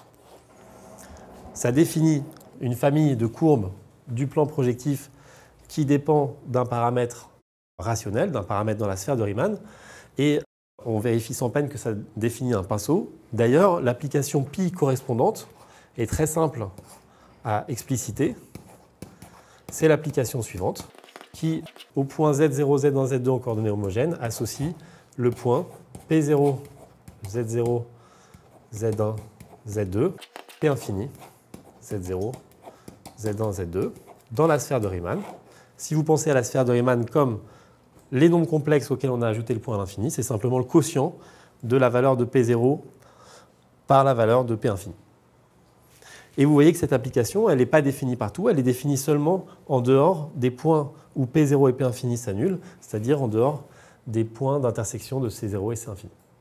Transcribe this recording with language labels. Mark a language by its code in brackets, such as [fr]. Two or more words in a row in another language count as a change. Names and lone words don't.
[fr] Ça définit une famille de courbes du plan projectif qui dépend d'un paramètre rationnel, d'un paramètre dans la sphère de Riemann, et on vérifie sans peine que ça définit un pinceau. D'ailleurs, l'application pi correspondante est très simple à expliciter. C'est l'application suivante qui, au point Z0, Z1, Z2 en coordonnées homogènes, associe le point P0, Z0, Z1, Z2, P infini, Z0, Z1, Z2, dans la sphère de Riemann. Si vous pensez à la sphère de Riemann comme les nombres complexes auxquels on a ajouté le point à l'infini, c'est simplement le quotient de la valeur de P0 par la valeur de P infini. Et vous voyez que cette application, elle n'est pas définie partout, elle est définie seulement en dehors des points où P0 et P infini s'annulent, c'est-à-dire en dehors des points d'intersection de C0 et C infini.